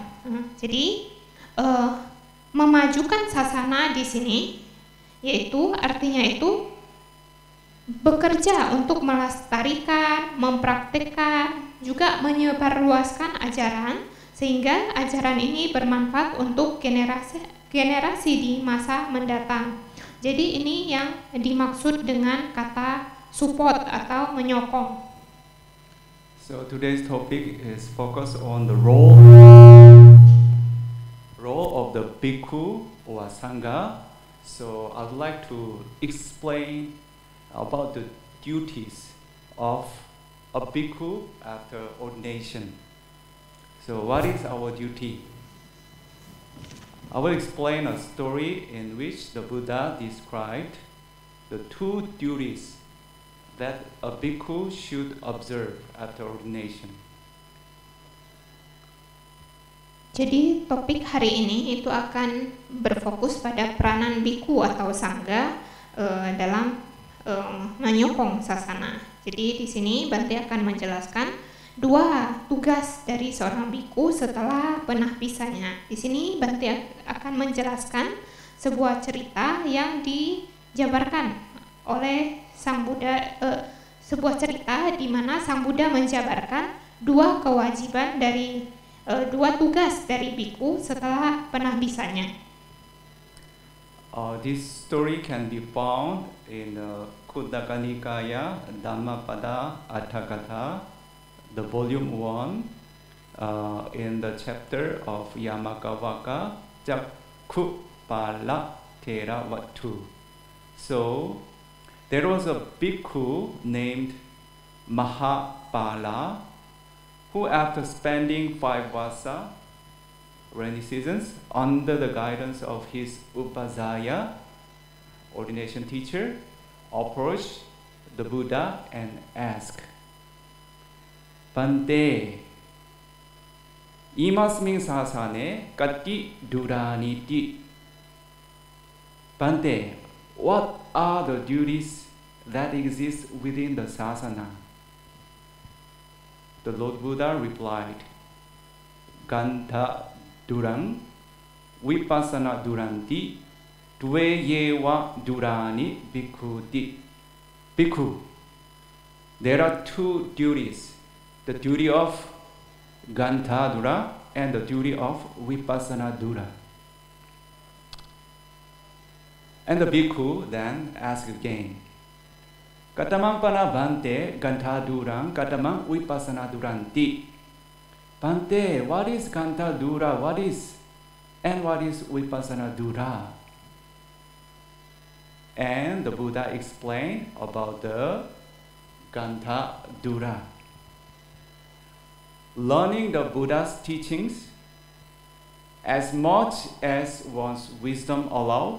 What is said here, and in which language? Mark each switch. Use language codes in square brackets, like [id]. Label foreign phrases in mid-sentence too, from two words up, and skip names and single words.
[id] Jadi memajukan sasana di sini, yaitu artinya itu bekerja untuk melestarikan, mempraktikkan, juga menyebarluaskan ajaran, sehingga ajaran ini bermanfaat untuk generasi di masa mendatang. Jadi ini yang dimaksud dengan kata support atau menyokong. [en] So today's topic is focused on the role of the bhikkhu or sangha. So I would like to explain about the duties of a bhikkhu after ordination. So what is our duty? I will explain a story in which the Buddha described the two duties that a bhikkhu should observe after ordination. [id] Jadi topik hari ini itu akan berfokus pada peranan bhikkhu atau sangga dalam menyokong sasana. Jadi di sini Bante akan menjelaskan dua tugas dari seorang bhikkhu setelah penahbisannya. Di sini Bante akan menjelaskan sebuah cerita yang dijabarkan oleh Sang Buddha, sebuah cerita di mana Sang Buddha menjabarkan dua kewajiban dari dua tugas dari bhikkhu setelah penahbisannya. [en] This story can be found in Khuddaka Nikaya Dhammapada Atthakatha, the volume 1, in the chapter of Yamakavaka Jakkupala Theravatu. So there was a bhikkhu named Mahapala who, after spending 5 vasa, rainy seasons, under the guidance of his upasaya, ordination teacher, approached the Buddha and asked, [pi] Bante, imasmin sasane kati duraniti. [en] Bante, what are the duties that exist within the sasana? The Lord Buddha replied, [pi] Gantha durang, vipassana duranti, dve yewa durani bhikkhuti. [en] Bhikkhu, there are two duties, the duty of [pi] Gantha dura [en] and the duty of [pi] vipassana dura. [en] And the bhikkhu then asked again, [pi] Katamang pana Bante Gantha durang, katamang vipassana duranti. [en] Bante, what is [pi] Gantha dura? [en] What is [pi] vipassana dura? [en] And the Buddha explained about the [pi] Gantha dura. [en] Learning the Buddha's teachings as much as one's wisdom allows.